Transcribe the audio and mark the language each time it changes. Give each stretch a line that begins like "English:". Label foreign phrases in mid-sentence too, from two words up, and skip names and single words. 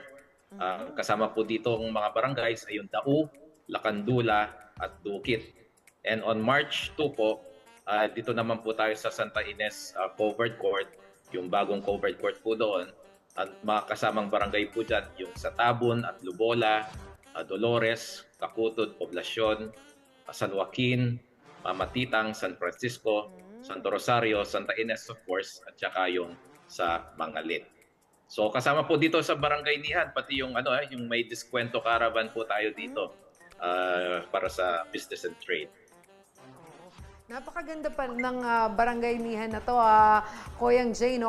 Filipino: Kasama po dito ang mga barangays ay yung Dau, Lacandula at Duquit. And on March 2 po, dito naman po tayo sa Santa Ines Covered Court, yung bagong covered court po doon. At mga kasamang barangay po dyan, yung sa Tabon at Lubola, Dolores, Cacutod, Poblacion, San Joaquin, Matitang, San Francisco, Santo Rosario, Santa Ines of course, at saka yung sa Mangalit. So kasama po dito sa barangaynihan, pati yung yung may diskwento caravan po tayo dito para sa
English: business and trade.
Filipino: Napakaganda pa ng barangaynihan na to, Koyang Jay, no?